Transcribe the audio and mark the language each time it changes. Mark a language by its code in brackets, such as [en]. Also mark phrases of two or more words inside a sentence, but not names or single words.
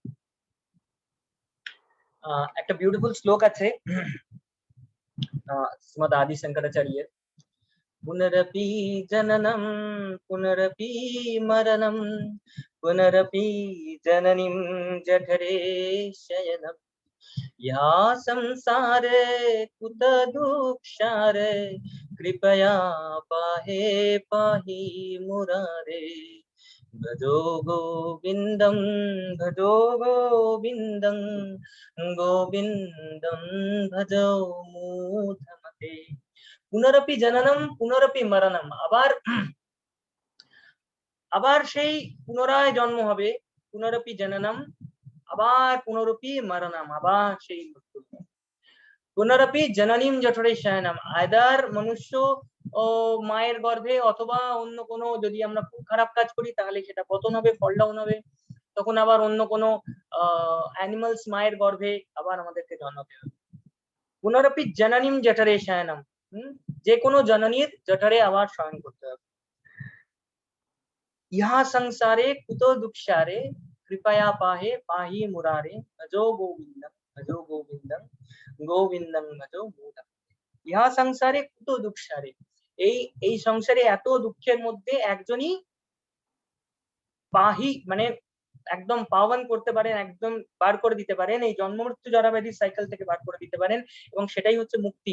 [bn] একটা বিউটিফুল শ্লোক আছে শ্রীমদ আদি শঙ্করাচার্যের, [sa] পুনরপি জননম পুনরপি মরণম পুনরপি জননীম জঠরে শয়নম या संसारे कुत दुःखारे कृपया पाहे पाहि मुरारे भजो गोविंदं गोविंदं गोविंदं भजो मूढमते पुनरपि जननम पुनरपि मरणम [bn] আবার সেই পুনরায় জন্ম হবে, [sa] পুনরপি [bn] জননম আবার [sa] পুনরপি মরণম [bn] আবার সেই মৃত্যু, [sa] পুনরপি জননীম জঠরে শয়নম [bn] আইদার মনুষ্য ও মায়ের গর্ভে, অথবা অন্য কোনো, যদি আমরা খুব খারাপ কাজ করি তাহলে সেটা পতন হবে, [en] fall down [bn] হবে, তখন আবার অন্য কোনো অ্যানিমালস মায়ের গর্ভে আবার আমাদেরকে জন্মাতে হবে। [sa] পুনরপি জননীম জঠরে শয়নম, [bn] যে কোনো জননীর জঠরে আবার শয়ন করতে হবে। [sa] ইহা সংসারে কুতো দুঃখারে कृपया पाहे पाहि मुरारे भजो गोविंदं गोविंदं भजो मूढम। ইহা সংসারে কুতো দুঃখারে, [bn] এই সংসারে এত দুঃখের মধ্যে একজনই পাহি মানে একদম পাওয়ান করতে পারেন, একদম বার করে দিতে পারেন, এই জন্ম মৃত্যু জরা ব্যাধির সাইকেল থেকে বার করে দিতে পারেন, এবং সেটাই হচ্ছে মুক্তি।